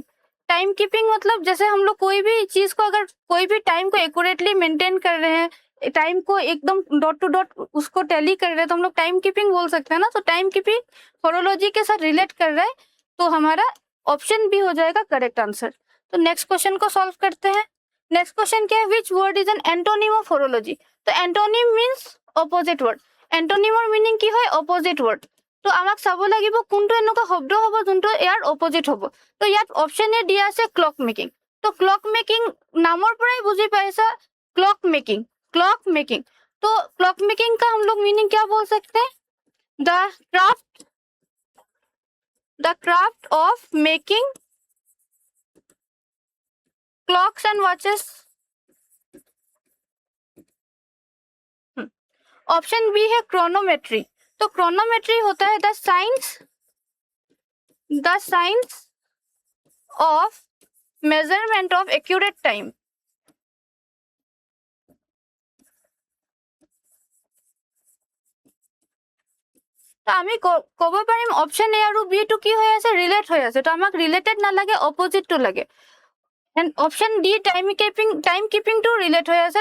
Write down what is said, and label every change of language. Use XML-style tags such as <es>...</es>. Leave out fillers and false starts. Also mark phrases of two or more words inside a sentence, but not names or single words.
<en>time keeping</en> <hi>मतलब जैसे हम लोग कोई भी चीज को, अगर कोई भी टाइम को एक्यूरेटली मेंटेन कर रहे हैं, टाइम को एकदम</hi> <en>dot to dot</en> <hi>उसको टैली कर रहे हैं, तो हम लोग</hi> <en>time keeping</en> <hi>बोल सकते हैं ना। तो</hi> <en>time keeping</en> <hi>होरोलॉजी के साथ रिलेट कर रहा है, तो हमारा</hi> <en>option B</en> <hi>हो जाएगा</hi> <en>correct answer.</en> <hi>तो</hi> <en>next question</en> <hi>को सॉल्व करते हैं।</hi> <en>next question</en> <hi>क्या है?</hi> <en>which word is an antonym of horology? तो antonym means opposite word. एंटोनिমৰ মিনিং</en> <as>কি হয়?</as> <en>opposite word.</en> <as>তো আমাক চাব লাগিব কোনটো এনেকুৱা শব্দ হ'ব যোনটো ইয়াৰ অপোজিট হ'ব। তো ইয়াত</as> <en>option A</en> <as>দিয়া আছে</as> <en>clock making.</en> <as>তো</as> <en>clock making</en> <as>নামৰ পৰাই বুজি পাইছা,</as> <en>clock making, clock making.</en> <hi>तो</hi> <en>clock making</en> <hi>का हम लोग मीनिंग क्या बोल सकते हैं?</hi> <en>the craft of making clocks and watches. option B है क्रोनोमेट्री।</en> <hi>तो क्रोनोमेट्री होता है</hi> <en>the science of measurement of accurate time.</en> <as>তো আমি ক'ব পাৰিম</as> <en>option A</en> <as>আৰু বি টো কি হৈ আছে? ৰিলেট হৈ আছে। তো আমাক ৰিলেটেড নালাগে, অপোজিটটো লাগে।</as> <en>and option D time keeping</en> <as>টো ৰিলেট হৈ আছে।</as>